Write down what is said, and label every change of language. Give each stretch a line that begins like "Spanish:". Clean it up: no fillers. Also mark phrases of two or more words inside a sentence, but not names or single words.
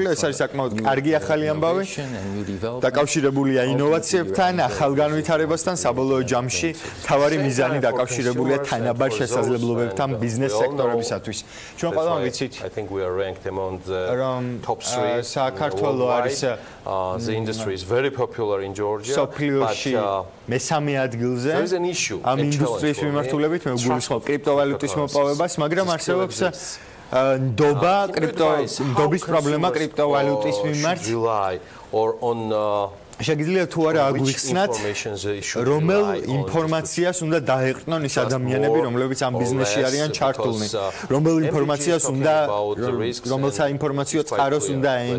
Georgian: ეს არის საკმაოდ კარგი ახალი ამბავი. დაკავშირებულია ინოვაციებთან, ახალ განვითარებასთან, საბოლოო ჯამში მთავარი მიზანი დაკავშირებულია თანაბარ შესაძლებლობებთან ბიზნეს სექტორებისათვის. ჩვენ ყველამ ვიცით, რომ საქართველო არის
English: the industry is very popular in Georgia, but
Georgian: მესამე ადგილზე ამ ინდუსტრიის მიმართულებით მე ვგულისხმობ კრიპტოვალუტის მოპოვებას, მაგრამ არსებობს ნდობის პრობლემა კრიპტოვალუტის მიმართ. შეგიძლია თუ არა აგვიხსნათ რომელ ინფორმაციას უნდა დაეყრდნონ ის ადამიანები რომლებიც ამ ბიზნესში არიან ჩართულნი რომელ ინფორმაციას უნდა რომელ საინფორმაციო წყაროს უნდა